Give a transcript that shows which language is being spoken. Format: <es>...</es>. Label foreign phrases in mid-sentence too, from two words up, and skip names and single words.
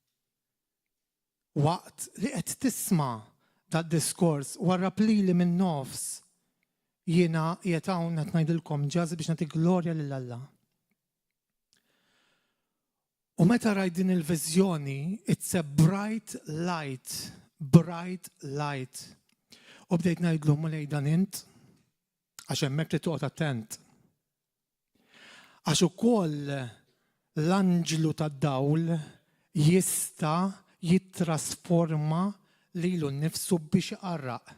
<mt>Waqt li qed tisma' tad-diskors warrab lili minn nofs jiena qiegħed hawn qed ngħidilkom ġaż biex nagħti glorja lil Alla. U meta rajt din il-viżjoni,</mt> <en>it's a bright light.</en> <mt>U bdejt ngħidlu mulej dan int għax hemmhekk li toqgħod attent. Għax ukoll l-anġlu tad-dawl jista' jittrasforma lilu nnifsu biex iqarraq.</mt>